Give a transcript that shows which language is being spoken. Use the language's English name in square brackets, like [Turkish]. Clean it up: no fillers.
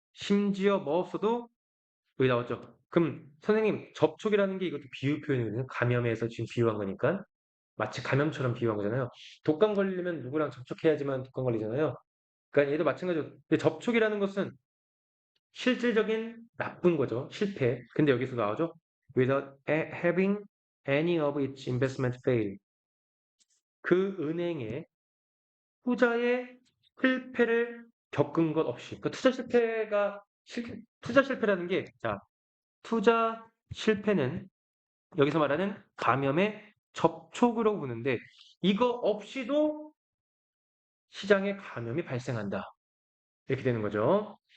[Korean] 심지어 뭐 없어도 여기 나왔죠. 그럼 선생님 접촉이라는 게 이것도 비유 표현이거든요. 감염에서 지금 비유한 거니까 마치 감염처럼 비유한 거잖아요. 독감 걸리면 누구랑 접촉해야지만 독감 걸리잖아요. 그러니까 얘도 마찬가지로 근데 접촉이라는 것은 실질적인 나쁜 거죠. 실패. 근데 여기서 나오죠. [English] Without having any of its investment fail. [Korean] 그 은행의 투자의 실패를 겪은 것 없이. 그 투자 실패가 투자 실패라는 게 자, 투자 실패는 여기서 말하는 감염의 접촉으로 보는데 이거 없이도 시장에 감염이 발생한다. 이렇게 되는 거죠.